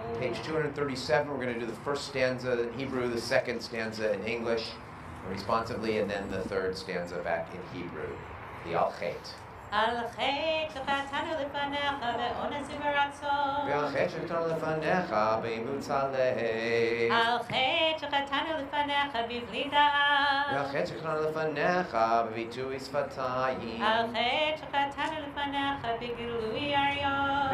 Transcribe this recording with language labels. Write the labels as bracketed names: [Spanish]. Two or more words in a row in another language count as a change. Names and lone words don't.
[English] page 237. We're going to do the first stanza in Hebrew, the second stanza in English, responsively, and then the third stanza back in Hebrew, the Al Chet. [Hebrew] על חטא שחטאנו לפניך באונס וברצון. ועל חטא שחטאנו לפניך באימוץ הלב. על חטא שחטאנו לפניך בבלי דעת. ועל חטא שחטאנו לפניך בביטוי שפתיים. על חטא שחטאנו לפניך בגילוי עריות.